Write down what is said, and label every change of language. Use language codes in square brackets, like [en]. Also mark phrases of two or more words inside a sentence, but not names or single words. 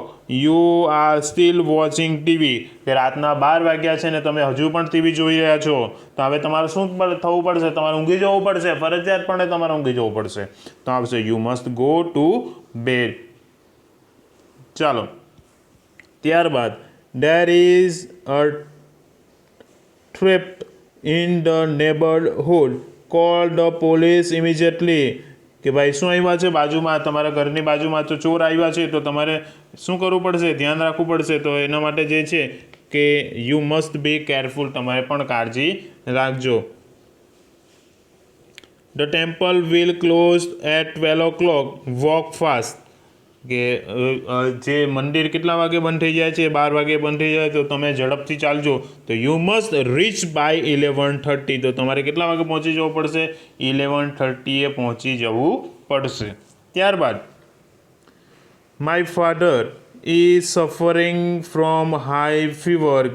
[en] you are still watching TV. [gu] કે રાતના 12 વાગ્યા છે ને તમે હજુ પણ ટીવી જોઈ રહ્યા છો. તો હવે તમારે શું થવું પડશે તમારે ઊંઘી જવું પડશે. ફરજિયાતપણે તમારે ઊંઘી જવું પડશે. તો આવશે [en] you must go to bed. [gu] ચાલો ત્યારબાદ [en] there is a theft in the neighborhood. call the police immediately. [gu] કે ભાઈ શું આવ્યા છે બાજુમાં તમારા ઘરની બાજુમાં તો ચોર આવ્યા છે. તો તમારે શું કરવું પડશે ધ્યાન રાખવું પડશે. તો એના માટે જે છે કે [en] you must be careful. [gu] તમારે પણ કાળજી રાખજો. [en] The temple will close at 12 o'clock. walk fast. [gu] કે જે મંદિર કેટલા વાગે બંધ થઈ જાય છે 12 વાગે બંધ થઈ જાય તો તમે ઝડપથી ચાલજો. [en] તો you must reach by 11:30. [gu] તો તમારે કેટલા વાગે પહોંચી જવું પડશે 11:30 પહોંચી જવું પડશે. [en] ત્યારબાદ my father is suffering from high fever.